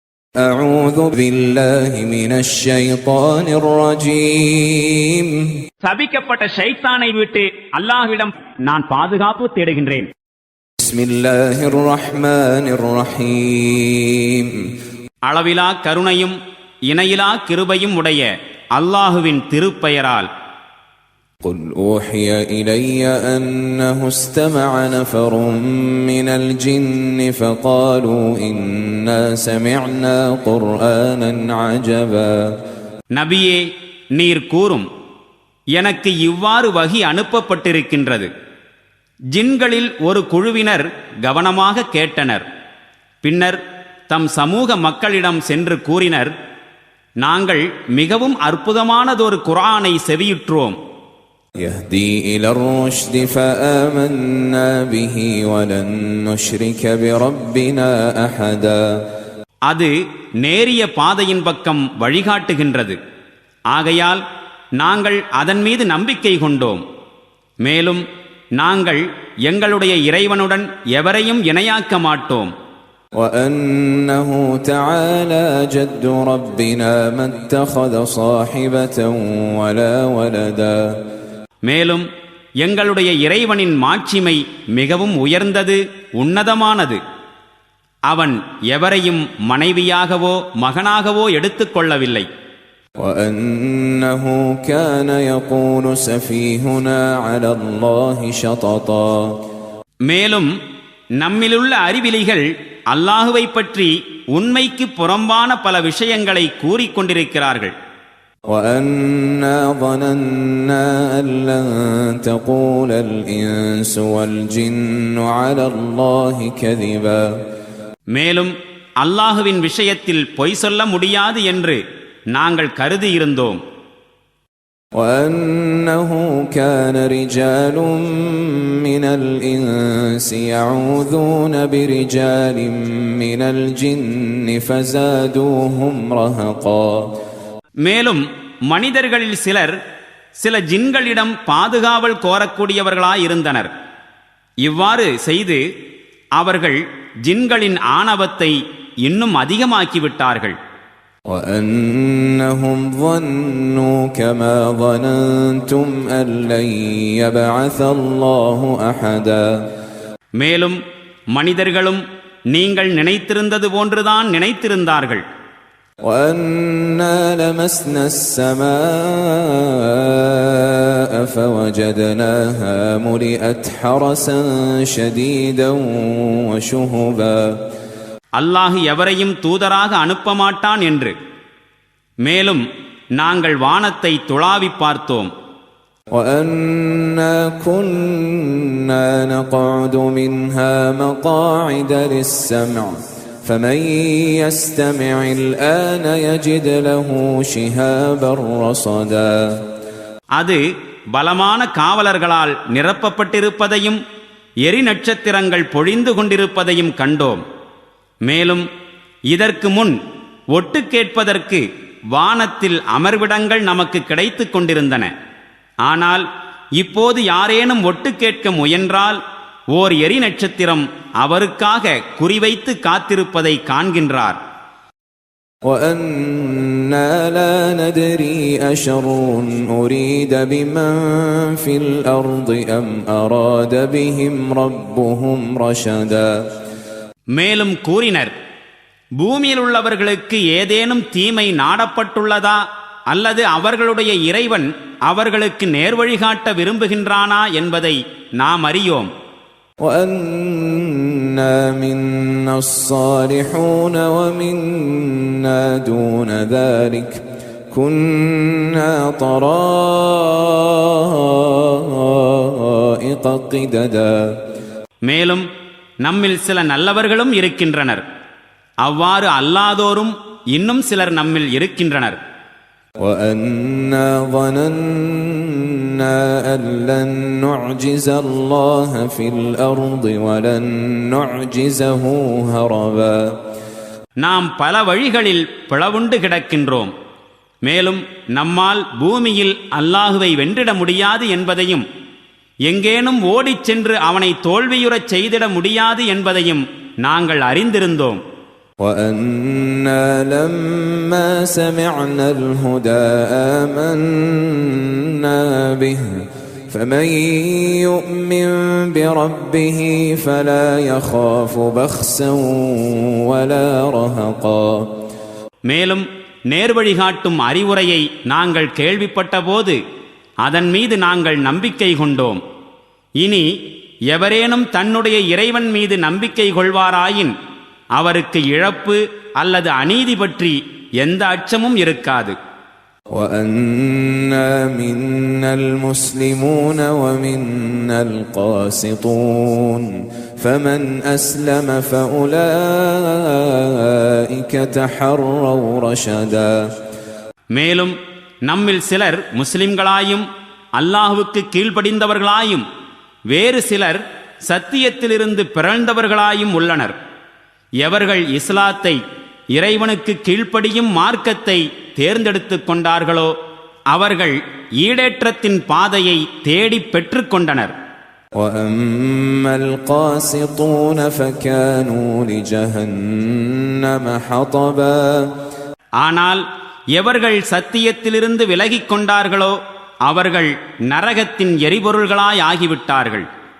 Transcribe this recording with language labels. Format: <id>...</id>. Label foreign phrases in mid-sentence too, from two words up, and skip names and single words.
<ar>أعوذ بالله من الشيطان الرجيم</ar> <ta>சபிக்கப்பட்ட ஷைத்தானை விட்டு அல்லாஹ்விடம் நான் பாதுகாப்பு தேடுகின்றேன்.</ta> <ar>بسم الله الرحمن الرحيم</ar> <ta>அளவிலா கருணையும் இணையிலா கிருபையும் உடைய அல்லாஹுவின் திருப்பெயரால்.</ta> <ar>قل أوحي إلي أنه استمع نفر من الجن فقالوا إنا سمعنا قرآنا عجبا.</ar> <ta>நபியே, நீர் கூறும், எனக்கு இவ்வாறு வஹி அனுப்பப்பட்டிருக்கின்றது. ஜின்களில் ஒரு குழுவினர் கவனமாக கேட்டனர். பின்னர் தம் சமூக மக்களிடம் சென்று கூறினர், நாங்கள் மிகவும் அற்புதமானதொரு குர்ஆனை செவியுற்றோம்.</ta> <ar>يهدي إلى الرشد فآمنا به ولن نشرك بربنا أحدا.</ar> <ta>அது நேரிய பாதையின் பக்கம் வழிகாட்டுகின்றது. ஆகையால் நாங்கள் அதன் மீது நம்பிக்கை கொண்டோம். மேலும் நாங்கள் எங்களுடைய இறைவனுடன் எவரையும் இணையாக்க மாட்டோம்.</ta> <ar>وأنه تعالى جد ربنا ما اتخذ صاحبة ولا ولدا.</ar> <ta>மேலும் எங்களுடைய இறைவனின் மாட்சிமை மிகவும் உயர்ந்தது, உன்னதமானது. அவன் எவரையும் மனைவியாகவோ மகனாகவோ எடுத்துக்கொள்ளவில்லை.</ta> <ar>وأنه كان يقول سفيهنا على الله شططا.</ar> <ta>மேலும் நம்மிலுள்ள அறிவிலிகள் அல்லாஹுவை பற்றி உண்மைக்கு புறம்பான பல விஷயங்களை கூறிக்கொண்டிருக்கிறார்கள்.</ta> <ar>وأنا ظننا أن لن تقول الإنس والجن على الله كذبا.</ar> <ta>மேலும் அல்லாஹுவின் விஷயத்தில் பொய் சொல்ல முடியாது என்று நாங்கள் கருதியிருந்தோம்.</ta> <ar>وأنه كان رجال من الإنس يعوذون برجال من الجن فزادوهم رهقا.</ar> <ta>மேலும் மனிதர்களில் சிலர் சில ஜின்களிடம் பாதுகாவல் கோரக்கூடியவர்களாயிருந்தனர். இவ்வாறு செய்து அவர்கள் ஜின்களின் ஆணவத்தை இன்னும் அதிகமாக்கிவிட்டார்கள்.</ta> <ar>وأنهم ظنوا كما ظننتم أن لن يبعث الله أحدا.</ar> <ta>மேலும் மனிதர்களும் நீங்கள் நினைத்திருந்தது போன்றுதான் நினைத்திருந்தார்கள்.</ta> <ar>وأنا لمسنا السماء فوجدناها ملئت حرسا شديدا وشهبا.</ar> <ta>அல்லாஹ் எவரையும் தூதராக அனுப்ப மாட்டான் என்று. மேலும் நாங்கள் வானத்தை துளாவி பார்த்தோம்.</ta> <ar>وأنا كنا نقعد منها مقاعد للسمع فمن يستمع الآن يجد له شهابا رصدا.</ar> <ta>அது பலமான காவலர்களால் நிரப்பப்பட்டிருப்பதையும் எரி நட்சத்திரங்கள் பொழிந்து கொண்டிருப்பதையும் கண்டோம். மேலும் இதற்கு முன் ஒட்டு கேட்பதற்கு வானத்தில் அமர்விடங்கள் நமக்கு கிடைத்துக் கொண்டிருந்தன. ஆனால் இப்போது யாரேனும் ஒட்டு கேட்க முயன்றால் ஓர் எரி நட்சத்திரம் அவருக்காக குறிவைத்து காத்திருப்பதை காண்கின்றார்.</ta> <ar>وَأَنَّا لَا نَدْرِي أَشَرٌّ أُرِيدَ بِمَنْ فِي الْأَرْضِ أَمْ أَرَادَ بِهِمْ رَبُّهُمْ رَشَدًا.</ar> <ta>மேலும் கூறினர், பூமியில் உள்ளவர்களுக்கு ஏதேனும் தீமை நாடப்பட்டுள்ளதா அல்லது அவர்களுடைய இறைவன் அவர்களுக்கு நேர்வழிகாட்ட விரும்புகின்றானா என்பதை நாம் அறியோம்.</ta> <ar>وَأَنَّا مِنَّا الصَّالِحُونَ وَمِنَّا دُونَ ذَلِكَ كُنَّا طَرَائِقَ قِدَدًا.</ar> <ta>மேலும் நம்மில் சில நல்லவர்களும் இருக்கின்றனர். அவ்வாறு அல்லாதோரும் இன்னும் சிலர் நம்மில் இருக்கின்றனர்.</ta> <ar>وَأَنَّا ظَنَنَّا أَن لَّن نُّعْجِزَ اللَّهَ فِي الْأَرْضِ وَلَن نُّعْجِزَهُ هَرَبًا.</ar> <ta>நாம் பல வழிகளில் பிளவுண்டு கிடக்கின்றோம். மேலும் நம்மால் பூமியில் அல்லாஹுவை வென்றிட முடியாது என்பதையும் எங்கேனும் ஓடிச் சென்று அவனை தோல்வியுறச் செய்திட முடியாது என்பதையும் நாங்கள் அறிந்திருந்தோம்.</ta> <ar>وَأَنَّا لَمَّا سَمِعْنَا الْهُدَى آمَنَّا بِهِ فَمَن يُؤْمِن بِرَبِّهِ فَلَا يَخَافُ بَخْسًا وَلَا رَهَقًا.</ar> <ta>மேலும் நேர்வழி காட்டும் அறிவுரையை நாங்கள் கேள்விப்பட்டபோது அதன் மீது நாங்கள் நம்பிக்கை கொண்டோம். இனி எவரேனும் தன்னுடைய இறைவன் மீது நம்பிக்கை கொள்வாராயின் அவருக்கு இழப்பு அல்லது அநீதி பற்றி எந்த அச்சமும் இருக்காது.</ta> <ar>وَأَنَّا مِنَّا الْمُسْلِمُونَ وَمِنَّا الْقَاسِطُونَ فَمَنْ أَسْلَمَ فَأُولَئِكَ تَحَرَّوْا رَشَدًا.</ar> <ta>மேலும் நம்மில் சிலர் முஸ்லிம்களாயும் அல்லாஹுவுக்கு கீழ்ப்படிந்தவர்களாயும் வேறு சிலர் சத்தியத்திலிருந்து பிறழ்ந்தவர்களாயும் உள்ளனர். எவர்கள் இஸ்லாத்தை, இறைவனுக்கு கீழ்ப்படியும் மார்க்கத்தை தேர்ந்தெடுத்துக் கொண்டார்களோ அவர்கள் ஈடேற்றத்தின் பாதையை தேடி பெற்றுக் கொண்டனர்.</ta> <ar>وَأَمَّا الْقَاسِطُونَ فَكَانُوا لِجَهَنَّمَ حَطَبًا.</ar> <ta>ஆனால் எவர்கள் சத்தியத்திலிருந்து விலகிக் கொண்டார்களோ அவர்கள் நரகத்தின் எரிபொருள்களாய் ஆகிவிட்டார்கள்.</ta>